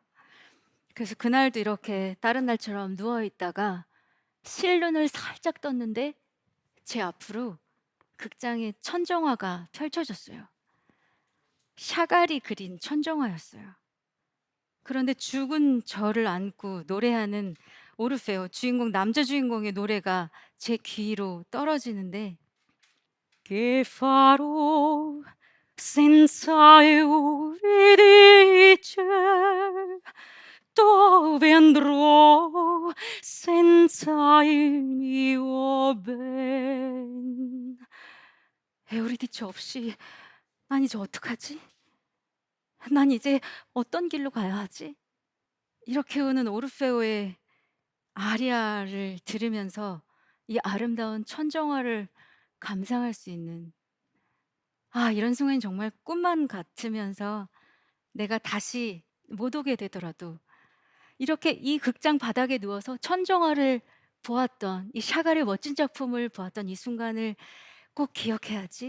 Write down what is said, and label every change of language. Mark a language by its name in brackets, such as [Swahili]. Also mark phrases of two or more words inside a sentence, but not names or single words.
[Korean] 그래서 그날도 이렇게 다른 날처럼 누워 있다가 실눈을 살짝 떴는데 제 앞으로 극장의 천정화가 펼쳐졌어요. 샤갈이 그린 천정화였어요. 그런데 죽은 저를 안고 노래하는 오르페오 주인공, 남자 주인공의 노래가 제 귀로 떨어지는데 [Italian] Che farò senza Euridice? Dove andrò senza il mio ben? [Korean] 에우리디ce 없이 난 이제 어떡하지? 난 이제 어떤 길로 가야 하지? 이렇게 우는 오르페오의 아리아를 들으면서 이 아름다운 천정화를 감상할 수 있는, 이런 순간이 정말 꿈만 같으면서 내가 다시 못 오게 되더라도 이렇게 이 극장 바닥에 누워서 천정화를 보았던, 이 샤갈의 멋진 작품을 보았던 이 순간을 꼭 기억해야지.